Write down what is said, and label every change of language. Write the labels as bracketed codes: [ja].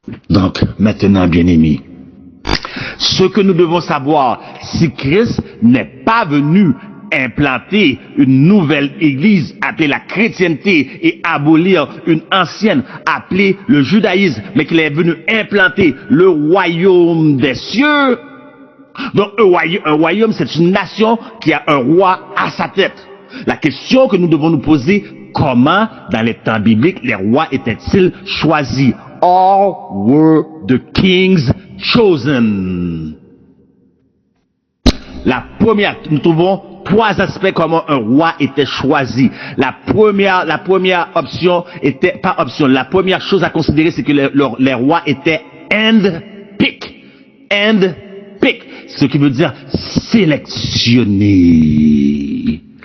[fr] Donc, maintenant, bien-aimés, ce que nous devons savoir, si Christ n'est pas venu implanter une nouvelle église appelée la chrétienté et abolir une ancienne appelée le judaïsme, mais qu'il est venu implanter le royaume des cieux. Donc un royaume, c'est une nation qui a un roi à sa tête. La question que nous devons nous poser, comment dans les temps bibliques les rois étaient-ils choisis? [en] All were the kings chosen. [fr] La première, nous trouvons trois aspects comment un roi était choisi. La première option était, pas option, la première chose à considérer, c'est que les rois étaient hand-picked. Hand-picked. Ce qui veut dire sélectionné.